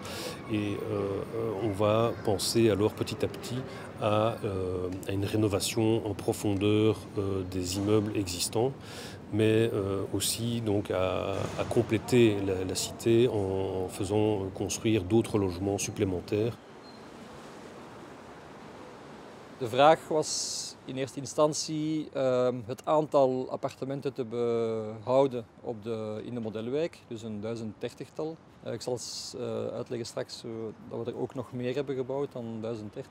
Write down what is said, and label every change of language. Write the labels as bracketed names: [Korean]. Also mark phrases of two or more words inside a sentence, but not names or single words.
[French] Et on va penser alors petit à petit à une rénovation en profondeur des immeubles existants, mais aussi donc à compléter la cité en faisant construire d'autres logements supplémentaires. [Dutch] De vraag was in eerste instantie het aantal appartementen te behouden in de modelwijk, dus een 1030-tal. Ik zal eens uitleggen straks dat we er ook nog meer hebben gebouwd dan 1030.